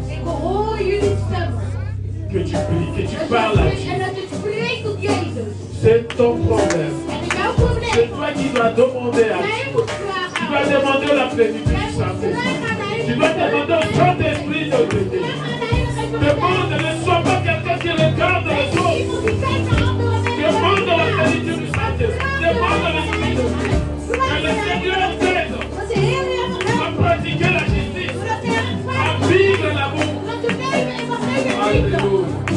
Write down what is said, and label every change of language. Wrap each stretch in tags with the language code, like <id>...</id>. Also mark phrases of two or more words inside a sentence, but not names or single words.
<nl>Ik hoor jullie stemmen.</nl> <fr>que tu pries, que tu parles à</fr> <nl>En</nl> <fr>Dieu.</fr> <nl>dat je spreekt tot Jezus.</nl> <fr>C'est ton problème.</fr> <nl>En is jouw</nl> <fr>C'est</fr> <nl>probleem.</nl> <fr>toi qui dois demander à</fr> <nl>Jij</nl> <fr>Dieu.</fr> <nl>moet</nl> <fr>Tu</fr> <nl>vragen</nl> <fr>dois</fr> <nl>aan</nl> <fr>demander la plénitude</fr> <nl>Jij</nl> <fr>du</fr> <nl>moet</nl> <fr>Saint-Esprit.</fr> <nl>vragen aan de</nl> <fr>Tu dois</fr> <nl>Heilige</nl> <fr>demander au Saint-Esprit de t'aider.</fr> <nl>Vraag aan de Heilige Geest.</nl> <fr>Demande, ne sois pas quelqu'un qui regarde les autres.</fr> <nl>Iemand die kijkt naar andere mensen.</nl> <fr>Demande la plénitude du Saint-Esprit. Demande l'Esprit de Dieu. Que le Seigneur t'aide</fr> <nl>Dat de Heer je</nl> <fr>à</fr> <nl>helpt.</nl> <fr>pratiquer la justice,</fr> <nl>Zodat je</nl> <fr>à</fr> <nl>rechtvaardig</nl> <fr>vivre l'amour.</fr> <nl>dat je leven en wat hij je liefde.</nl> <fr>Alléluia.</fr>